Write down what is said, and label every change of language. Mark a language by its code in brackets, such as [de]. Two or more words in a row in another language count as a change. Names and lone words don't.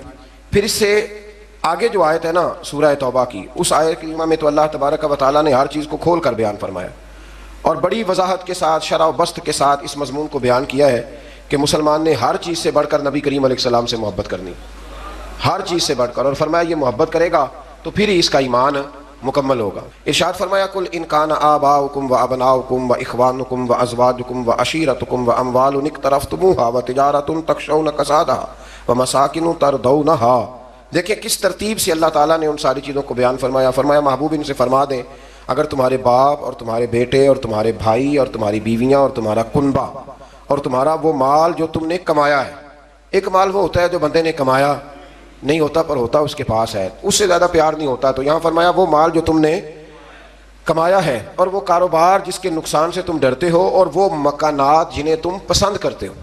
[ur] پھر اس سے آگے جو آیت ہے نا سورہ توبہ کی، اس آیت کریمہ میں تو اللہ تبارک و تعالیٰ نے ہر چیز کو کھول کر بیان فرمایا اور بڑی وضاحت کے ساتھ شرح و بسط کے ساتھ اس مضمون کو بیان کیا ہے کہ مسلمان نے ہر چیز سے بڑھ کر نبی کریم علیہ السلام سے محبت کرنی، ہر چیز سے بڑھ کر، اور فرمایا یہ محبت کرے گا تو پھر ہی اس کا ایمان مکمل ہوگا۔ ارشاد فرمایا [ar] کل ان کان آباؤکم و ابناؤکم و اخوانکم و ازواجکم و عشیرتکم و اموال اقترفتموها و تجارت تخشون کسادها و مساکن ترضونها۔ [ur] دیکھیں کس ترتیب سے اللہ تعالیٰ نے ان ساری چیزوں کو بیان فرمایا۔ فرمایا محبوب ان سے فرما دیں اگر تمہارے باپ اور تمہارے بیٹے اور تمہارے بھائی اور تمہاری بیویاں اور تمہارا کنبہ اور تمہارا وہ مال جو تم نے کمایا ہے، ایک مال وہ ہوتا ہے جو بندے نے کمایا نہیں ہوتا پر ہوتا اس کے پاس ہے، اس سے زیادہ پیار نہیں ہوتا، تو یہاں فرمایا وہ مال جو تم نے کمایا ہے اور وہ کاروبار جس کے نقصان سے تم ڈرتے ہو اور وہ مکانات جنہیں تم پسند کرتے ہو۔